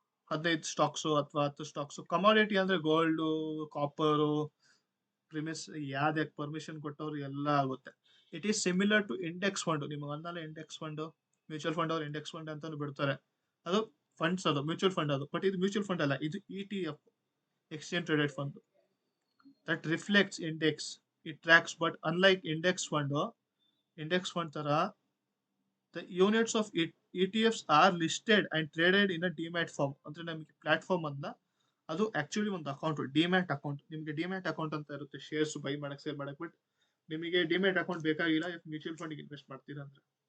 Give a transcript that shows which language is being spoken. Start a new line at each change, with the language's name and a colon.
Kannada: 15 stocks ಅಥವಾ 10 stocks. Commodity ಅಂದ್ರೆ gold, copper, ಪ್ರಿಮಿಸ್, ಯಾವ್ದಕ್ಕೆ ಪರ್ಮಿಷನ್ ಕೊಟ್ಟವ್ರು ಎಲ್ಲ ಆಗುತ್ತೆ.
English: It is similar to index fund.
Kannada: ನಿಮ್ಗೆ ಒಂದಲ್ಲ ಇಂಡೆಕ್ಸ್ ಫಂಡ್, ಮ್ಯೂಚುವಲ್ ಫಂಡ್ ಅವ್ರು ಇಂಡೆಕ್ಸ್ ಫಂಡ್ ಅಂತಾನು ಬಿಡ್ತಾರೆ. ಅದು ಫಂಡ್ಸ್, ಅದು ಮ್ಯೂಚುವಲ್ ಫಂಡ್ ಅದು. ಬಟ್ ಇದು ಮ್ಯೂಚುವಲ್ ಫಂಡ್ ಅಲ್ಲ, ಇದು ETF, exchange traded fund,
English: That reflects index it tracks, but unlike index fund ತರ the units of ETFs are listed and traded in a demat form.
Kannada: ಅಂದ್ರೆ ನಮಗೆ platform ಅನ್ನ ಅದು actually ಒಂದು ಅಕೌಂಟ್, ಡಿಮ್ಯಾಟ್ ಅಕೌಂಟ್. ನಿಮಗೆ demat account ಅಂತ ಇರುತ್ತೆ, shares by ಮಾಡಕ್ ಸೇಲ್ ಮಾಡಕ್. ಬಟ್ ನಿಮಗೆ ಡಿಮ್ಯಾಟ್ ಅಕೌಂಟ್ ಬೇಕಾಗಿಲ್ಲ ಮ್ಯೂಚುವಲ್ ಫಂಡ್ ಇನ್ವೆಸ್ಟ್ ಮಾಡ್ತೀರಾ ಅಂದ್ರೆ.